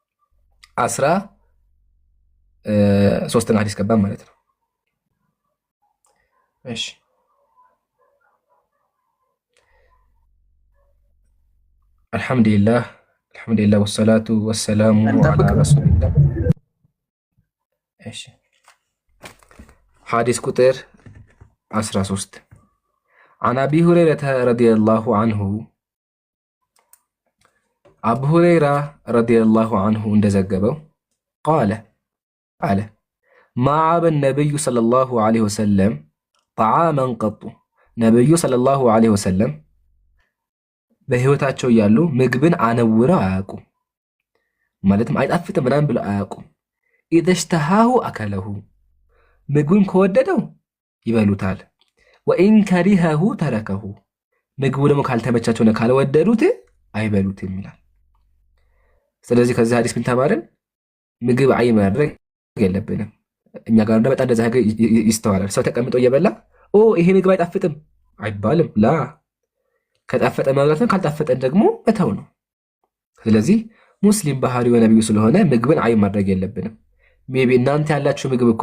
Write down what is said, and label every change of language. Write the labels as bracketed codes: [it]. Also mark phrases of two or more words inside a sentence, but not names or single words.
[am] 13ኛ ሐዲስ ገባን ማለት ነው። እሺ [ar] الحمد لله والصلاة والسلام على رسول الله። [am] እሺ ሐዲስ ቁጥር 13 [ar] عن أبي هريرة رضي الله عنه أبو هريرة رضي الله عنه እንደዘገበው قال ما عاب النبي صلى الله عليه وسلم طعاما قط [am] ነብዩ [ar] صلى الله عليه وسلم [am] በህይወታቸው ያሉ ምግብን አነውረው አያውቁም። ማለትም አይጣፍጥም ምናምን ብለው አያውቁም። [ar] إذا اشتهاه أكله [am] ምግቡን ከወደደው ይበሉታል። [ar] وإن كرهه تركه [am] ምግቡ ደግሞ ካልተመቻቸው ነው ካልወደዱት አይበሉትም ይላል። ስለዚህ ከዚህ ሐዲስ ምን ተማርን? ምግብ አይ ማድረግ የለብንም። እኛ ጋር በጣም እንደዛ ይስተዋላል። ሰው ተቀምጦ እየበላ ይሄ ምግብ አይጣፍጥም አይባልም። ላ ከጣፈጠ መብላት ነው፣ ካልጣፈጠን ደግሞ መተው ነው። ስለዚህ ሙስሊም ባህሪው ነብዩ ስለሆነ ምግብን አይ ማድረግ የለብንም። ሜቢ እናንተ ያላችሁ ምግብ እኮ